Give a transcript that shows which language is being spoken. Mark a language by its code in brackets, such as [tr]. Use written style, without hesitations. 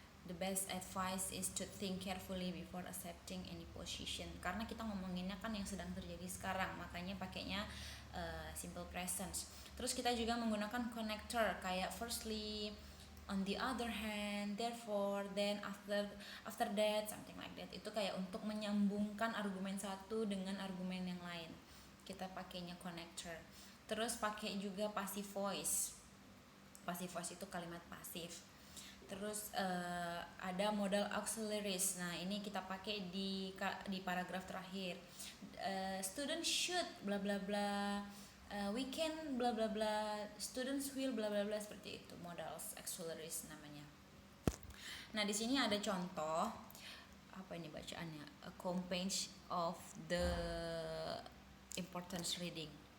[en] The best advice is to think carefully before accepting any position. [id] Karena kita ngomonginnya kan yang sedang terjadi sekarang, makanya pakainya simple present. Terus kita juga menggunakan connector kayak firstly, on the other hand, therefore, then, after that, something like that. Itu kayak untuk menyambungkan argumen satu dengan argumen yang lain. Kita pakainya connector. Terus pakai juga passive voice. Passive voice itu kalimat pasif. Terus ada modal auxiliaries. Nah, ini kita pakai di paragraf terakhir. [en] Students should bla bla bla. We can bla bla bla. Students will bla bla bla, [id] seperti itu. Modal auxiliaries namanya. Nah, di sini ada contoh apa ini bacaannya? [en] A compage of the importance reading.